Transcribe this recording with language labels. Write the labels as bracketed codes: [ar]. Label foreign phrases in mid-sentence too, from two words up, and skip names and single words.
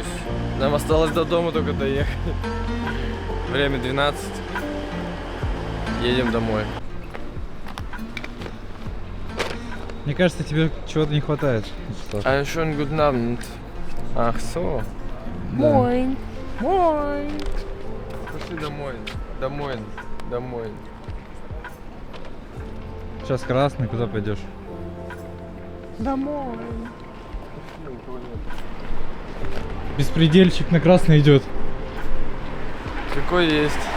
[ru] Нам осталось до дома только доехать. Время 12. Едем домой. Мне кажется, тебе чего-то не хватает. [de] Einen schönen guten Abend. Ach so. Moin. Moin. [ru] Пошли домой. Домой. Домой. Сейчас красный, куда пойдешь? Домой. Беспредельщик на красный идет. Какой есть.